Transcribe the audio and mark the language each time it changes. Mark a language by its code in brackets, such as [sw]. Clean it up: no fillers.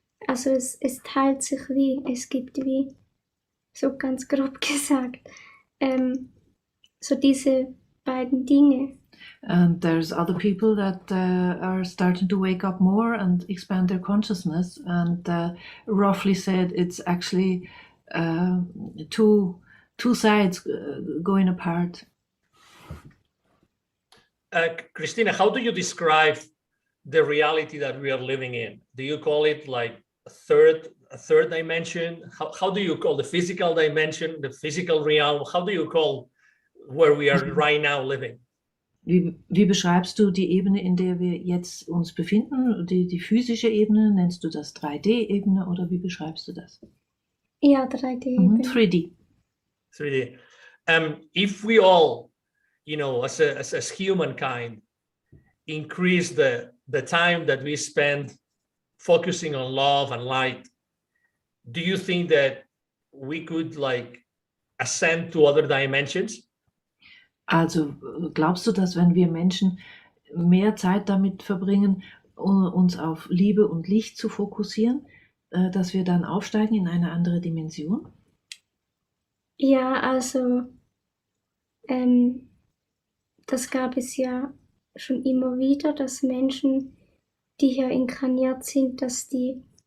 [de] Also es teilt sich es gibt so ganz grob gesagt, so diese beiden Dinge. [en] And there's other people that are starting to wake up more and expand their consciousness. And roughly said, it's actually two sides going apart. Christina, how do you describe the reality that we are living in? Do you call it like a third dimension? How do you call the physical dimension, the physical realm? How do you call where we are right now living? [de] Wie beschreibst du die Ebene, in der wir jetzt uns befinden? Die physische Ebene, nennst du das 3D-Ebene oder wie beschreibst du das? Ja, 3D-Ebene. 3D. 3D. [en] If we all, as humankind, increase the time that we spend focusing on love and light, do you think that we could ascend to other dimensions? [de] Also glaubst du, dass wenn wir Menschen mehr Zeit damit verbringen, uns auf Liebe und Licht zu fokussieren, dass wir dann aufsteigen in eine andere Dimension? Ja, also das gab es ja schon immer wieder, dass Menschen, die hier inkarniert sind, dass die